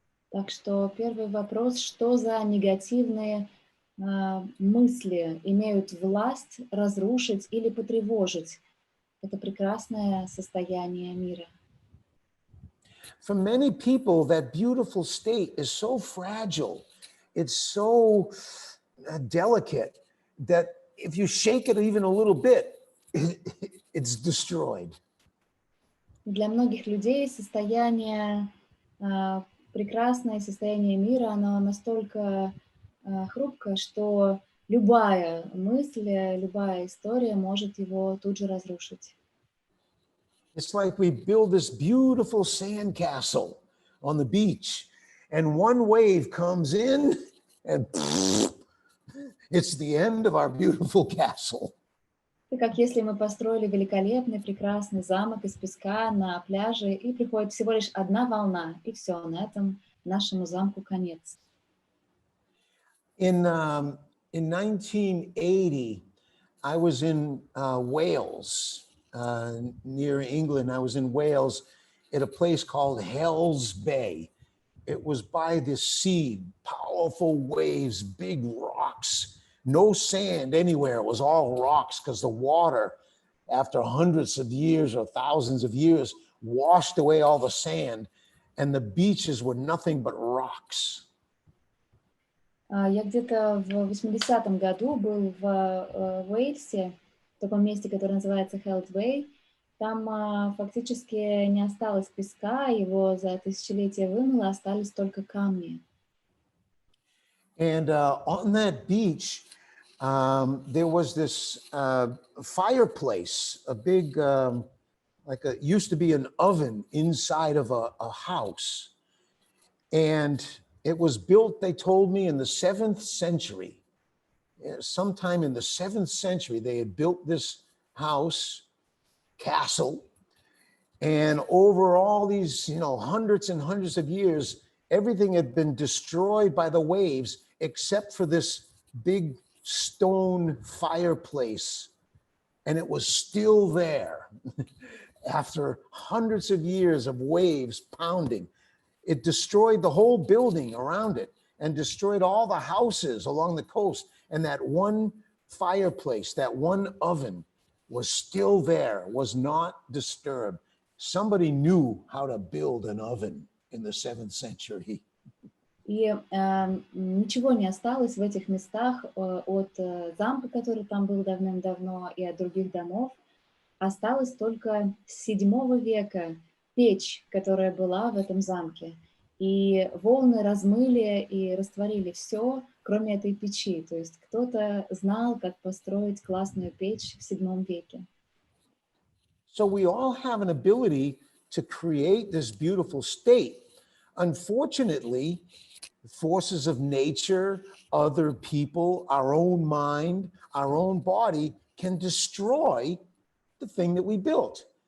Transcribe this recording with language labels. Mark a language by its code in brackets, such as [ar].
[ru] Так что первый вопрос, что за негативные мысли имеют власть разрушить или потревожить это прекрасное состояние мира? [en] For many people, that beautiful state is so fragile, it's so delicate that if you shake it even a little bit, it's destroyed. [ru] Для многих людей состояние, прекрасное состояние мира, оно настолько хрупкое, что любая мысль, любая история может его тут же разрушить. [en] It's like we build this beautiful sandcastle on the beach, and one wave comes in, and it's the end of our beautiful castle. [ru] Это как если мы построили великолепный, прекрасный замок из песка на пляже, и приходит всего лишь одна волна, и все, на этом нашему замку конец. [en] In 1980, I was in Wales, near England. I was in Wales at a place called Hell's Bay. It was by the sea, powerful waves, big rocks, no sand anywhere. It was all rocks because the water, after hundreds of years or thousands of years, washed away all the sand, and the beaches were nothing but rocks. [ru] Я где-то в 80-м году был в Уэльсе, в таком месте, которое называется Hell's Bay. Там фактически не осталось песка, его за тысячелетия вымыло, остались только камни. [en] And on that beach, there was this fireplace, a big, used to be an oven inside of a house. And it was built, they told me, in the 7th century. Sometime in the 7th century, they had built this house, castle, and over all these, hundreds and hundreds of years, everything had been destroyed by the waves except for this big stone fireplace, and it was still there after hundreds of years of waves pounding. It destroyed the whole building around it and destroyed all the houses along the coast, and that one fireplace, that one oven was still there, was not disturbed. Somebody knew how to build an oven in the 7th century. [ru] И ничего не осталось в этих местах от замка, который там был давным-давно, и от других домов. Осталась только с 7 века печь, которая была в этом замке. И волны размыли и растворили все, кроме этой печи. То есть кто-то знал, как построить классную печь в 7 веке. [en] So we all have an ability to create this beautiful state. Unfortunately, forces of nature, other people, our own mind, our own body can destroy the thing that we built.